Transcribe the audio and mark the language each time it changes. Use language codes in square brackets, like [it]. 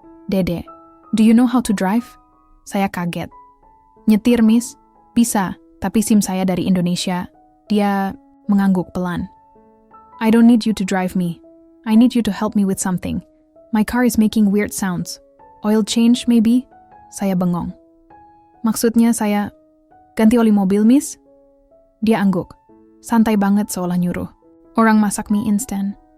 [en] "Dede, do you know how to drive?" [id] Saya kaget. "Nyetir, Miss?" "Bisa, tapi SIM saya dari Indonesia." Dia mengangguk pelan. [en] "I don't need you to drive me. I need you to help me with something. My car is making weird sounds. Oil change, maybe?" [id] Saya bengong. "Maksudnya saya ganti oli mobil, Miss?" Dia angguk. Santai banget seolah nyuruh. "Orang masak mie instan."